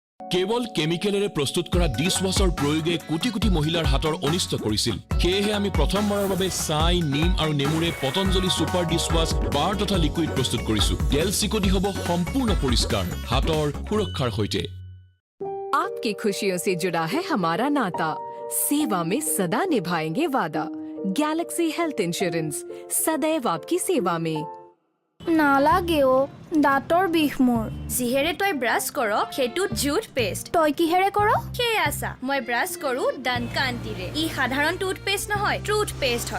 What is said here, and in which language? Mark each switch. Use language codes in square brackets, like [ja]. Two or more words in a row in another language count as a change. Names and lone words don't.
[as] কেৱল কেমিকেলেৰে প্ৰস্তুত কৰা ডিছৱাছৰ প্ৰয়োগে কোটি কোটি মহিলাৰ হাতৰ অনিষ্ট কৰিছিল। সেয়েহে আমি প্ৰথমবাৰৰ বাবে ছাই, নিম আৰু নেমুৰে পতঞ্জলি ছুপাৰ ডিছৱাছ বাৰ তথা লিকুইড প্ৰস্তুত কৰিছো। তেল চিকটি হ'ব সম্পূৰ্ণ পৰিষ্কাৰ হাতৰ সুৰক্ষাৰ সৈতে। [hi] आपकी खुशियों से जुड़ा है हमारा नाता। सेवा में सदा निभाएंगे वादा। गैलेक्सी हेल्थ इंश्योरेंस सदैव आपकी सेवा में। [as] নালাগে অ দাঁতৰ বিষ মোৰ যিহেৰে তই ব্ৰাছ কৰ সেইটো জুট পেষ্ট তই কিহেৰে কৰ সেই আছা মই ব্ৰাছ কৰো দানকান্তিৰে ই সাধাৰণ টুথপেষ্ট নহয় ট্ৰুথ পেষ্ট হয়